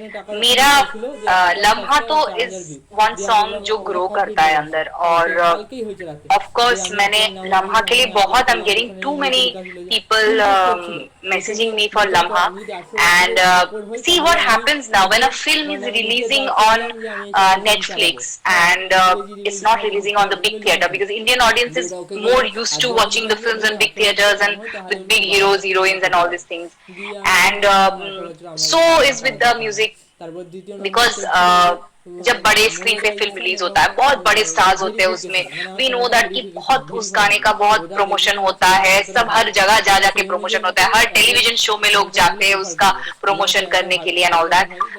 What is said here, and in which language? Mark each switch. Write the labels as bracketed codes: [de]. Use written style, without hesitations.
[hi] मेरा लम्हा तो [en] is one song [hi] जो ग्रो करता है अंदर। और ऑफ कोर्स मैंने लम्हा के लिए बहुत, [en] I am getting too many people messaging me for Lamha. And see what happens now when a film is releasing on Netflix and it's not releasing on the big theater, because Indian audience is more used to watching the films on big theaters and with big heroes, heroines and all these things. And so is with the music, [hi] because जब बड़े screen पे film release होता है, बहुत बड़े stars होते हैं उसमें, [en] we know that [hi] कि बहुत उस गाने का बहुत प्रमोशन होता है, सब हर जगह जा जाके प्रमोशन होता है, हर टेलीविजन शो में लोग जाते हैं उसका प्रमोशन करने के लिए [en] And all that.